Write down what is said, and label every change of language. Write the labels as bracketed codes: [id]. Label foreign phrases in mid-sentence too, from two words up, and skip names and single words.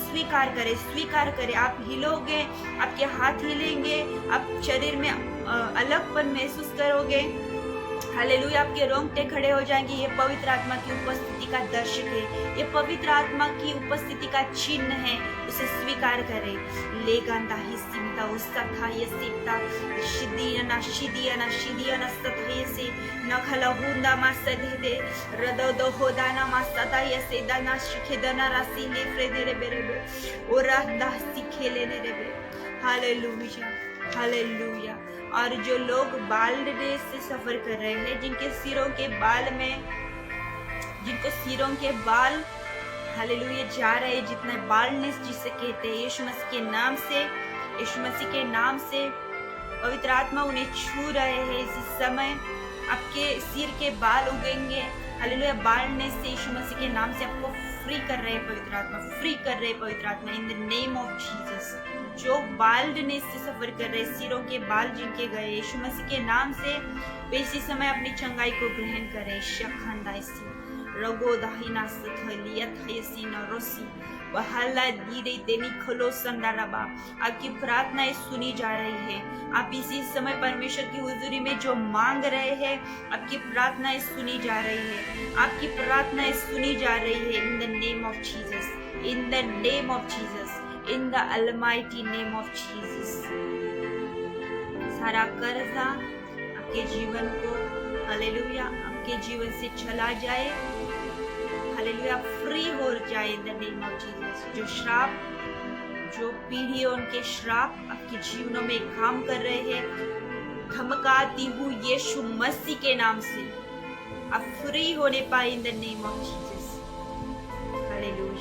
[hi] स्वीकार करें, स्वीकार करें। आप हिलोगे, आपके हाथ हिलेंगे, आप शरीर में अलगपन महसूस करोगे। हालेलुया। आपके रोंगटे खड़े हो जाएंगे। ये पवित्र आत्मा की उपस्थिति का दर्शक है, ये पवित्र आत्मा की उपस्थिति का चिन्ह है। उसे स्वीकार करें। लेगांदा हिस्सिमता उस्ता था ये सीता शिदियाना शिदियाना शिदियाना सताये से नखला हुंदा मासदे दे रदो होदाना मासदा ये से दाना शिखेदाना रासी ले फ्रेदे बेरे ओरा दासी खेले ने रे। हालेलुया, हालेलुया। और जो लोग बाल्डनेस से सफर कर रहे हैं, जिनके सिरों के बाल में, जिनको सिरों के बाल हालेलुया जा रहे हैं, जितना बाल्डनेस जिसे कहते हैं, यीशु मसीह के नाम से, यीशु मसीह के नाम से पवित्र आत्मा उन्हें छू रहे हैं। इस समय आपके सिर के बाल उगेंगे। हालेलुया। बाल्डनेस से यीशु मसीह के नाम से आपको फ्री कर रहे हैं पवित्र आत्मा, फ्री कर रहे हैं पवित्र आत्मा [en] in the name of Jesus. [hi] जो बाल्डनेस से सफर कर रहे, सिरों के बाल जिनके गए, यीशु मसीह के नाम से वे इसी समय अपनी चंगाई को ग्रहण करें। शखंदाइसी रगो दाहिना सथलिया थयसी नरोसी वहला दीरे देनी खलो संदाराबा। आपकी प्रार्थनाएं सुनी जा रही है। आप इसी समय परमेश्वर की हुजूरी में जो मांग रहे हैं, आपकी प्रार्थनाएं सुनी जा रही है, आपकी प्रार्थनाएं सुनी जा रही है। [en] in the name of Jesus, in the name of Jesus, in the almighty name of Jesus. [hi] सारा कर्जा आपके जीवन को हालेलुया आपके जीवन से चला जाए। हालेलुया। फ्री हो जाए [en] in the name of Jesus. [hi] जो श्राप, जो पीढ़ियों के श्राप आपके जीवनों में काम कर रहे हैं, धमकाती हूँ यीशु मसीह के नाम से आप फ्री होने पाए [en] in the name of Jesus.